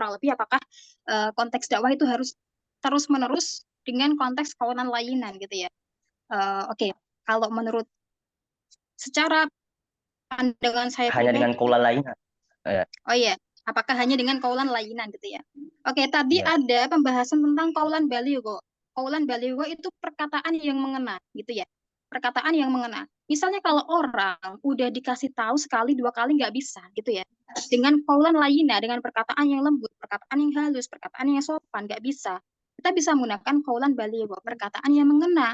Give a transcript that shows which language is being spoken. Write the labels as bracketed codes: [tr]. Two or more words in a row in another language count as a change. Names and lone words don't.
[id] Kurang lebih apakah konteks dakwah itu harus terus-menerus dengan konteks [ar] قولا لينا [id] gitu ya. Oke, kalau menurut secara pandangan saya Hanya dengan pribadi, [ar] قولا لينا. [id] oh iya, apakah hanya dengan [ar] قولا لينا [id] gitu ya? Oke, tadi Ya. ada pembahasan tentang [ar] قولا بليغا. قولا بليغا [id] itu perkataan yang mengena gitu ya. Perkataan yang mengena. Misalnya kalau orang udah dikasih tahu sekali, dua kali nggak bisa gitu ya. Dengan [ar] قولا لينا, [id] dengan perkataan yang lembut, perkataan yang halus, perkataan yang sopan, nggak bisa. Kita bisa menggunakan [ar] قولا بليغا, [id] perkataan yang mengena.